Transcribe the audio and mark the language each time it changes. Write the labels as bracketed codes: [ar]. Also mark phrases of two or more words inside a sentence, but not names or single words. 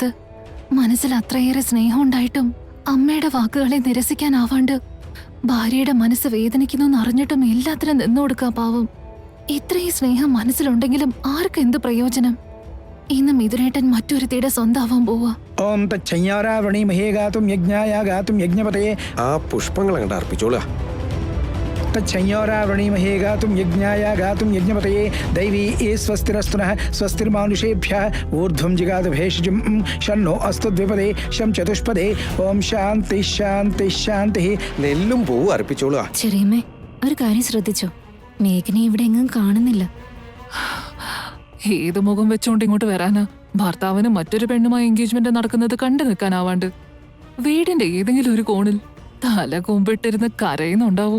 [ml] മനസ്സിൽ അത്രയേറെ സ്നേഹം ഉണ്ടായിട്ടും അമ്മയുടെ വാക്കുകളെ നിരസിക്കാനാവാണ്ട് ഭാര്യയുടെ മനസ്സ് വേദനിക്കുന്നു അറിഞ്ഞിട്ടും എല്ലാത്തിനും നിന്നു കൊടുക്കുക പാവം. ഇത്രയും സ്നേഹം മനസ്സിലുണ്ടെങ്കിലും ആർക്കും എന്ത് പ്രയോജനം? ഇന്ന് മിഥുനേട്ടൻ മറ്റൊരുത്തിയുടെ സ്വന്തമാവാൻ പോവാ. [sa] ओम तच्छंयावृणीमहे गातुं यज्ञाय गातुं यज्ञपतये. [ml] ആ പുഷ്പങ്ങൾ അങ്ങോട്ട് അർപ്പിച്ചോളുക. [sa] तच्छंयोरावृणीमहे गातुं यज्ञाय गातुं यज्ञपतये दैवी स्वस्तिरस्तुनः स्वस्तिर्मानुषेभ्यः ऊर्ध्वं जिगात भेषजं शन्नो अस्तु द्विपदे शं चतुष्पदे ओम शांति शांति शांति. [ml] നെല്ലും പൂവും അർപ്പിച്ചോളുക. ചെറിയമ്മേ, ഒരു കാര്യം ശ്രദ്ധിച്ചോ? മേഘനെ ഇവിടെ എങ്ങും കാണുന്നില്ല. ഏത് മുഖം വെച്ചോണ്ട് ഇങ്ങോട്ട് വരാനാ? ഭർത്താവിന് മറ്റൊരു പെണ്ണുമായി എൻഗേജ്മെന്റ് നടക്കുന്നത് കണ്ടു നിൽക്കാനാവാണ്ട് വീടിന്റെ ഏതെങ്കിലും ഒരു കോണിൽ തല കൊമ്പിട്ടിരുന്ന് കരയുന്നുണ്ടാവും.